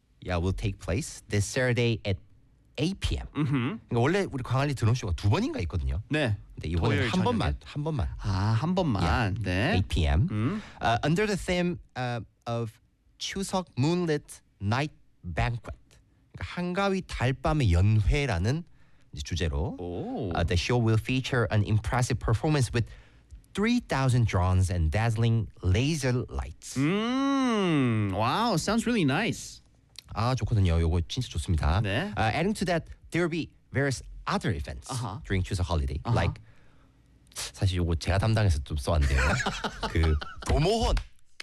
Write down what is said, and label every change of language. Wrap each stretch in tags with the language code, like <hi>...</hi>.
<en>yeah, will take place this Saturday at 8 p.m. Mm-hmm.</en> <ko>그러니까 원래 우리 광안리 드론 쇼가 두 번인가 있거든요. 네. 근데 이번에 한 저녁에. 번만. 한 번만. 아, 한 번만.</ko> <en>Yeah.</en> <ko>네.</ko> <en>8 p.m. Mm-hmm. Under the theme of Chuseok Moonlit Night Banquet.</en> <ko>그러니까 한가위 달밤의 연회라는. 주제로</ko> <en>the show will feature an impressive performance with 3,000 drones and dazzling laser lights. Wow, sounds really nice.</en> <ko>아 좋거든요. 요거 진짜 좋습니다. 네.</ko> <en>Adding to that, there will be various other events during Chuseok holiday. Uh-huh. Like</en> <ko>사실 요거 제가 담당해서 좀 써왔는데요. 그 도모헌.</ko>